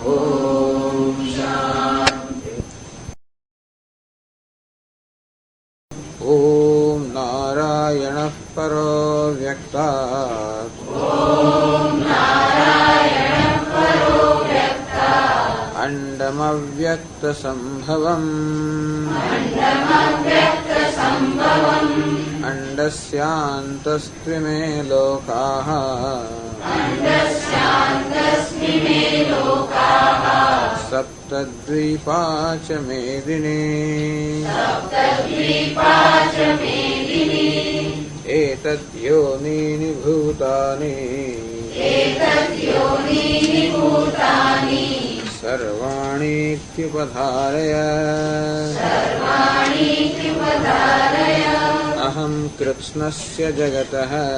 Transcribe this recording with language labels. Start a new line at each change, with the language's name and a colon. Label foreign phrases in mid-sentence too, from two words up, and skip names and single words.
Sanskrit: ઓમ શાંતિ. ઓમ નારાયણઃ પરો વ્યક્તાત્. અંડમવ્યક્તસંભવम् અંડસ્યાन्तस्त्विमे लोकाः सप्तद्वीपा च मेदिनी एतद्योनीनि भूतानि सर्वाणीत्युपधारय अहं कृत्स्नस्य जगतः